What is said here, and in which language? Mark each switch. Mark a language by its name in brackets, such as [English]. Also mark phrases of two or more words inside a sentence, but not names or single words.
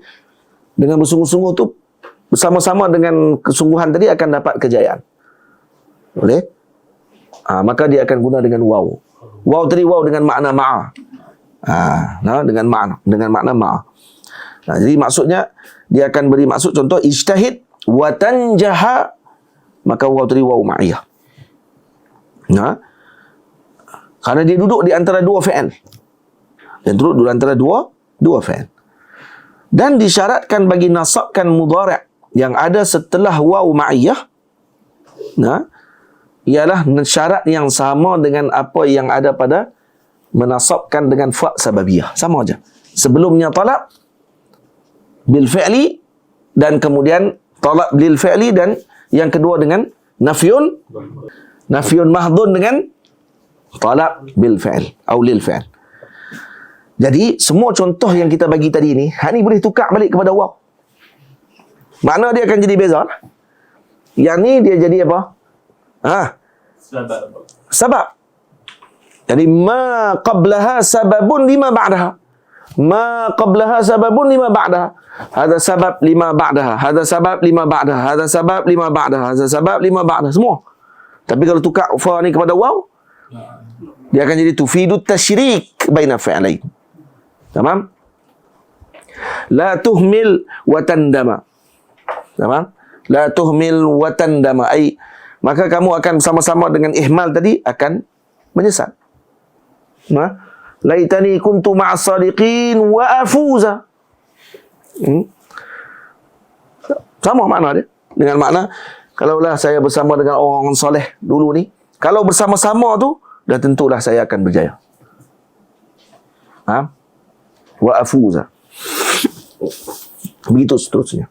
[Malay] Dengan bersungguh-sungguh tu, bersama-sama dengan kesungguhan tadi akan dapat kejayaan. Boleh? Maka dia akan guna dengan waw. Waw tadi waw dengan makna ma'a. Dengan makna ma'a. Jadi maksudnya dia akan beri maksud, contoh [Arabic] اجتهد وتنجح, [Malay] maka waw tadi [Arabic] واو معية. [Malay] Karena dia duduk di antara dua fi'il. Dia duduk di antara dua fi'il. Dan disyaratkan bagi nasabkan mudhari' yang ada setelah [Arabic] واو معية, [Malay] ialah syarat yang sama dengan apa yang ada pada menasabkan dengan [Arabic] فاء سببية. [Malay] Sama aja. Sebelumnya [Arabic] طلب بالفعل, [Malay] dan kemudian [Arabic] طلب بالفعل, [Malay] dan yang kedua dengan [Arabic] نفي محض [Malay] dengan [Arabic] طلب بالفعل [Malay] atau [Arabic] للفعل. [Malay] Jadi semua contoh yang kita bagi tadi ni, ni boleh tukar balik kepada waw. Makna dia akan jadi beza lah. Yang ni dia jadi apa? Sebab. [Arabic] Jadi ما قبلها سبب لما بعدها. ما قبلها سبب لما بعدها. هذا سبب لما بعدها. هذا سبب لما بعدها. هذا سبب لما بعدها. هذا سبب لما بعدها. [Malay] Semua. Tapi kalau tukar fa ni kepada waw, dia akan jadi [Arabic] تفيد تشريك بين فعلين. تمام؟ لا تهمل وتندم. تمام؟ لا تهمل وتندم. [Malay] Maka kamu akan sama-sama dengan ihmal tadi akan menyesal. [Arabic] ليتني كنت مع الصادقين وأفوز. [Malay] Sama makna dia. Dengan makna, kalaulah saya bersama dengan orang soleh dulu ni, kalau bersama-sama tu, dah tentulah saya akan berjaya. [Arabic] وأفوز. [Malay] Begitu seterusnya.